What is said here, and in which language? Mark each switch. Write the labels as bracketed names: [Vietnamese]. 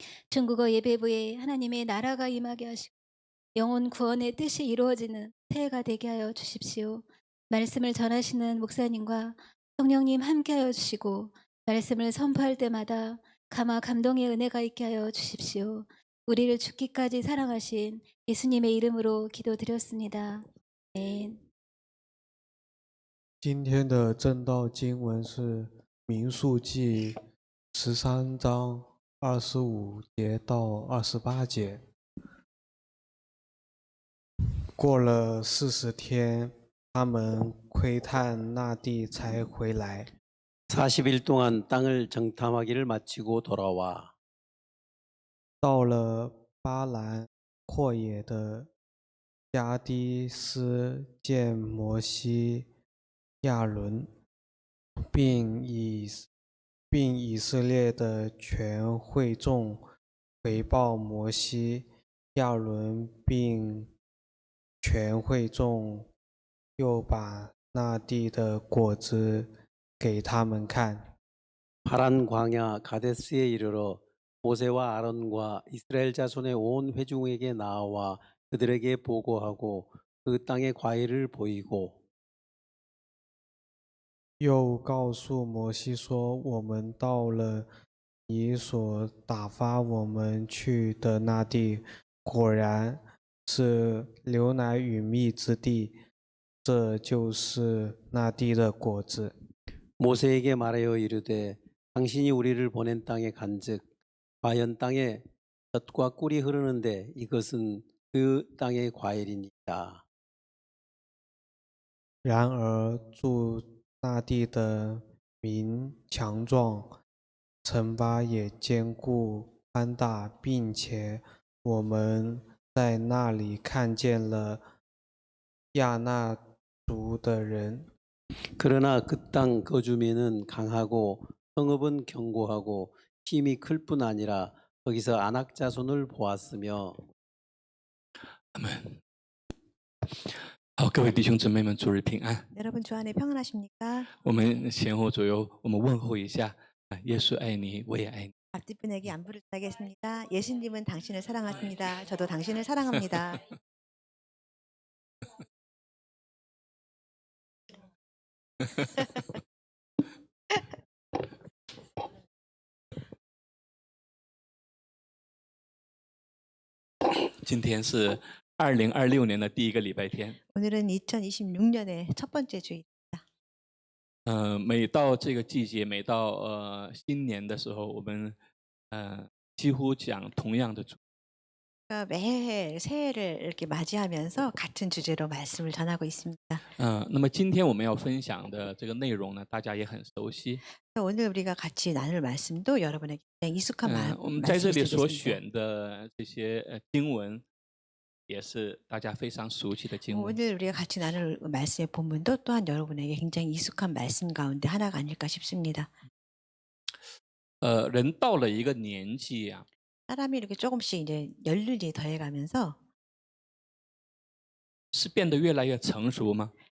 [Korean] 중국어 예배부에 하나님의 나라가 임하게 하시고 영혼 구원의 뜻이 이루어지는 새해가 되게 하여 주십시오. 말씀을 전하시는 목사님과 성령님 함께하여 주시고 말씀을 선포할 때마다 감화 감동의 은혜가 있게 하여 주십시오. 우리를 죽기까지 사랑하신 예수님의 이름으로 기도드렸습니다. 아멘. [Chinese] 今天的正道经文是民数记13章25节到28节。过了40天，他们窥探那地才回来。 [Korean] 40일 동안 땅을 정탐하기를 마치고 돌아와 [Chinese] 到了巴兰阔野的加迪斯，见摩西、亚伦，并以色列的全会众回报摩西、亚伦，并全会众又把那地的果子给他们看。 [Korean] 파란 광야 가데스에 이르러 모세와 아론과 이스라엘 자손의 온 회중에게 나와 그들에게 보고하고 그 땅의 과일을 보이고 [Chinese] 又告诉摩西说：“我们到了你所打发我们去的那地，果然是流奶与蜜之地，这就是那地的果子。” [Korean] 모세에게 말하여 이르되 당신이 우리를 보낸 땅에 간즉 과연 땅에 젖과 꿀이 흐르는데 이것은 그 땅의 과일이니라. [Chinese] 然而住那地的民强壮，城邦也坚固宽大，并且我们在那里看见了亚纳族的人。 [Korean] 그러나 그 땅 거주민은 강하고 성읍은 견고하고 힘이 클 뿐 아니라 거기서 아낙 자손을 보았으며 [Chinese] 阿门。好，各位弟兄姊妹们，主日平安。 [Korean] 여러분 주 안에 평안하십니까? [Chinese] 我们前后左右，我们问候一下。耶稣爱你，我也爱你。 [Korean] 앞뒷분에게 안부를 전하겠습니다. 예수님은 당신을 사랑하십니다. 저도 당신을 사랑합니다. [Chinese] 今天是2026年的第一个礼拜天。 [Korean] 오늘은 2026년의 첫 번째 주일입니다. [Chinese] 每到这个季节，每到新年的时候，我们几乎讲同样的主。 [Korean] 그러니까 매해 새해를 이렇게 맞이하면서 같은 주제로 말씀을 전하고 있습니다. [Chinese] 那么今天我们要分享的这个内容呢，大家也很熟悉。 [Korean] 오늘 우리가 같이 나눌 말씀도 여러분에게 굉장히 익숙한 [Chinese] 我们在这 [Korean] 말씀이 [Chinese] 里所 [Korean] 되겠습니다. [Chinese] 选的这些经文，也是大家非常熟悉的经文。 [Korean] 오늘 우리가 같이 나눌 말씀의 본문도 또한 여러분에게 굉장히 익숙한 말씀 가운데 하나가 아닐까 싶습니다. [Chinese] 人到了一个年纪啊， [Korean] 사람이 이렇게 조금씩 이제 연륜이 더해가면서 [Chinese] 是变得越来越成熟吗？